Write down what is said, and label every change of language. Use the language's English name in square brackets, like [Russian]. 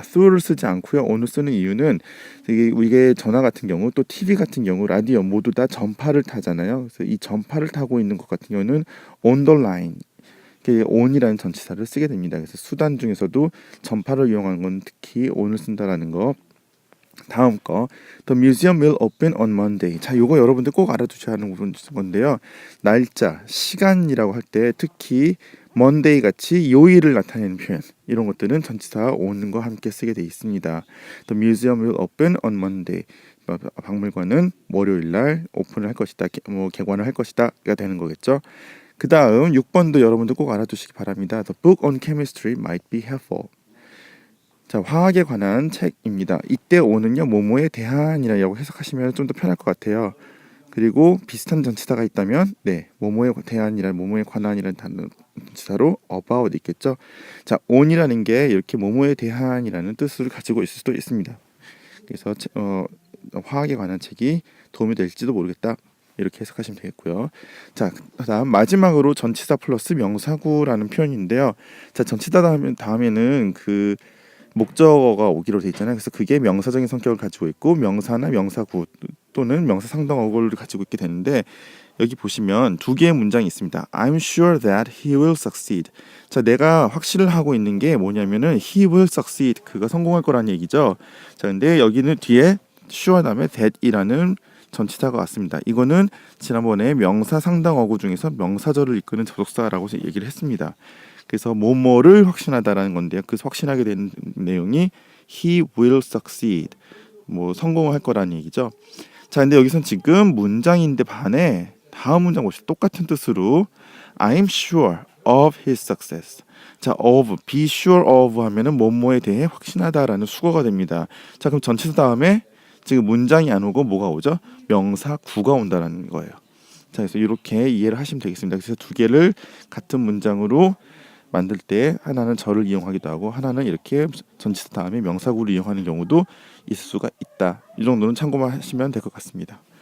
[Korean] through를 쓰지 않고요. on을 쓰는 이유는 이게 전화 같은 경우, 또 TV 같은 경우, 라디오 모두 다 전파를 타잖아요. 그래서 이 전파를 타고 있는 것 같은 경우는 [English] on the line. [Korean] on이라는 전치사를 쓰게 됩니다. 그래서 수단 중에서도 전파를 이용하는 건 특히 on을 쓴다라는 거. 다음 거, [English] The museum will open on Monday. [Korean] 자, 요거 여러분들 꼭 알아두셔야 하는 건데요. 날짜, 시간이라고 할 때 특히 Monday 같이 요일을 나타내는 표현, 이런 것들은 전치사 on과 함께 쓰게 돼 있습니다. [English] The museum will open on Monday. [Korean] 박물관은 월요일 날 오픈을 할 것이다, 뭐 개관을 할 것이다가 되는 거겠죠. 그 다음 6번도 여러분들 꼭 알아두시기 바랍니다. [English] The book on chemistry might be helpful. [Korean] 자, 화학에 관한 책입니다. 이때 on은요, 뭐뭐에 대한이라고 해석하시면 좀 더 편할 것 같아요. 그리고 비슷한 전치사가 있다면 뭐뭐에 대한이란, 뭐뭐에 관한이라는 전치사로 about 있겠죠. 자, on이라는 게 이렇게 뭐뭐에 대한이라는 뜻을 가지고 있을 수도 있습니다. 그래서 화학에 관한 책이 도움이 될지도 모르겠다, 이렇게 해석하시면 되겠고요. 자, 다음 마지막으로 전치사 플러스 명사구라는 표현인데요. 자, 전치사 다음에는 그 목적어가 오기로 돼 있잖아요. 그래서 그게 명사적인 성격을 가지고 있고 명사나 명사구 또는 명사 상당어구를 가지고 있게 되는데 여기 보시면 두 개의 문장이 있습니다. [English] I'm sure that he will succeed. [Korean] 자, 내가 확신을 하고 있는 게 뭐냐면은 [English] he will succeed. [Korean] 그가 성공할 거라는 얘기죠. 자, 근데 여기는 뒤에 sure 다음에 that이라는 전치사가 왔습니다. 이거는 지난번에 명사 상당어구 중에서 명사절을 이끄는 접속사라고 얘기를 했습니다. 그래서 뭐뭐를 확신하다라는 건데요. 그 확신하게 된 내용이 [English] he will succeed. [Korean] 뭐 성공을 할 거라는 얘기죠. 자, 근데 여기선 지금 문장인데 반해 다음 문장 보시죠. 똑같은 뜻으로 [English] I'm sure of his success. [Korean] 자, of, [English] be sure of [Korean] 하면은 뭐뭐에 대해 확신하다라는 수거가 됩니다. 자, 그럼 전치사 다음에 지금 문장이 안 오고 뭐가 오죠? 명사 구가 온다는 거예요. 자, 그래서 이렇게 이해를 하시면 되겠습니다. 그래서 두 개를 같은 문장으로 만들 때 하나는 절을 이용하기도 하고 하나는 이렇게 전치사 다음에 명사구를 이용하는 경우도 있을 수가 있다. 이 정도는 참고만 하시면 될 것 같습니다.